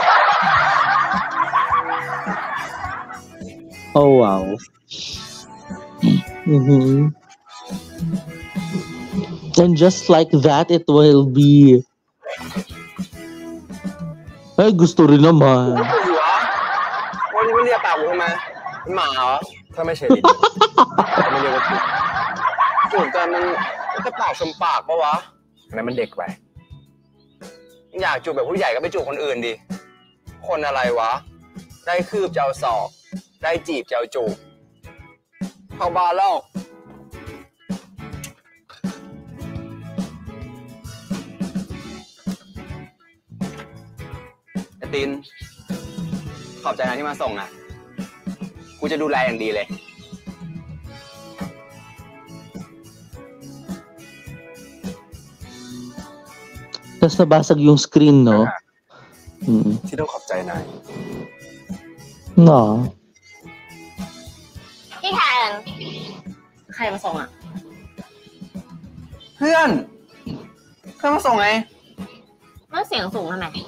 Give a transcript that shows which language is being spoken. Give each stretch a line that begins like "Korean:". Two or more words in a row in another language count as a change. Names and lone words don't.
English: Oh wow. And just like that, it will be.
Filipino: Ay, gusto rin naman.
Thai: วันนี้ไม่เรียกปากกูทำไมหมาเหรอถ้าไม่ใช่ลิ้นไม่เรียกว่าจูบกัน มันจะปากชมปากปะวะอันนั้นมันเด็กไปอยากจูบแบบผู้ใหญ่ก็ไปจูบคนอื่นดิคนอะไรวะได้คืบจะเอาศอกได้จีบจะเอาจูบเข้าบ้านแล้วตินขอบใจนะที่มาส่งอ่ะกูจะดูแลอย่างดีเลย
Filipino: Tapos nabasag yung screen, no?
Thai: ที่ต้องขอบใจนาย
English: No.
Thai: พี่แทนใครมาส่งอ่ะ เพื่อนมาส่งไง แล้วเสียงสูงทำไม